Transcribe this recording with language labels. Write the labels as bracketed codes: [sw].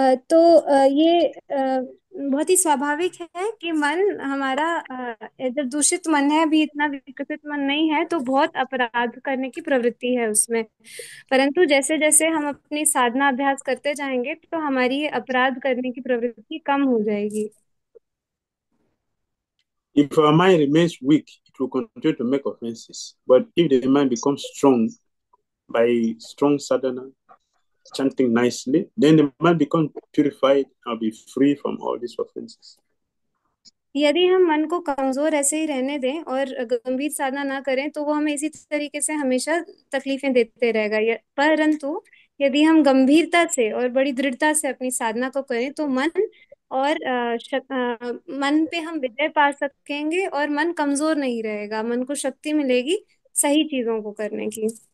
[hi] तो ये बहुत ही स्वाभाविक है कि मन हमारा जब दूषित मन है, अभी इतना विकसित मन नहीं है, तो बहुत अपराध करने की प्रवृत्ति है उसमें। परंतु जैसे जैसे हम अपनी साधना अभ्यास करते जाएंगे तो हमारी ये अपराध करने की प्रवृत्ति कम हो जाएगी। [en] If our mind remains weak, it will continue to make offenses. But if the mind becomes strong by strong sadhana, chanting nicely, then the mind becomes purified and be free from all these offenses. [hi] यदि हम मन को कमजोर ऐसे ही रहने दें और गंभीर साधना ना करें तो वो हमें इसी तरीके से हमेशा तकलीफें देते रहेगा। परंतु यदि हम गंभीरता से और बड़ी दृढ़ता से अपनी साधना को करें तो मन और मन पे हम विजय पा सकेंगे और मन कमजोर नहीं रहेगा, मन को शक्ति मिलेगी सही चीजों को करने की।